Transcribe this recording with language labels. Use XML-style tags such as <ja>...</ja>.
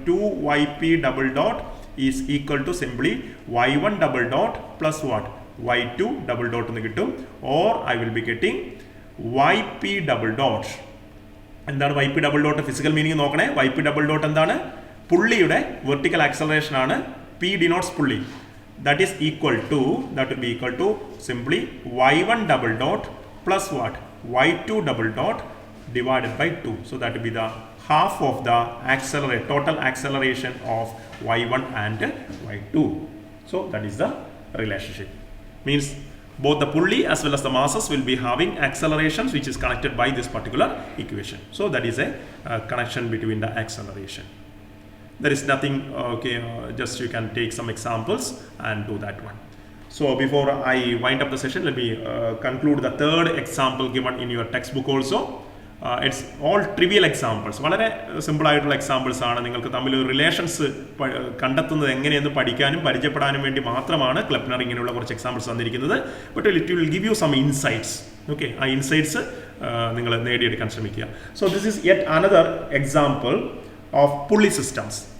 <en>2 YP double dot is equal to simply Y1 double dot plus what? Y2 double dot എന്ന് കിട്ടും. Or I will be getting YP double dot. എന്താണ് YP double dot?</en> <ml>Physical meaning നോക്കണേ.</ml> <en>YP double dot എന്താണ്?</en> <ml>പുള്ളിയുടെ vertical acceleration ആണ്.</ml> <en>P denotes pulley. That will be equal to simply Y1 double dot plus what? Y2 double dot divided by 2. So that will be the half of the total acceleration of Y1 and Y2. So that is the relationship. Means both the pulley as well as the masses will be having accelerations which is connected by this particular equation. So that is a connection between the acceleration. There is nothing, okay, just you can take some examples and do that one. So before I wind up the session, let me conclude the third example given in your textbook also. It's all trivial examples.</en> <ml>വളരെ simple ആയിട്ടുള്ള examples ആണ്. നിങ്ങൾക്ക് തമ്മിൽ relations കണ്ടെത്തുന്നത് എങ്ങനെയെന്ന് പഠിക്കാനും പരിചയപ്പെടാനും വേണ്ടി മാത്രമാണ് ക്ലെപ്നർ ഇങ്ങനെയുള്ള കുറച്ച് എക്സാമ്പിൾസ് തന്നിരിക്കുന്നത്.</ml> <en>But it will give you some insights. Okay,</en> <ml>ആ ഇൻസൈറ്റ്സ് നിങ്ങൾ നേടിയെടുക്കാൻ ശ്രമിക്കുക.</ml> <en>So this is yet another example of pulley systems.</en>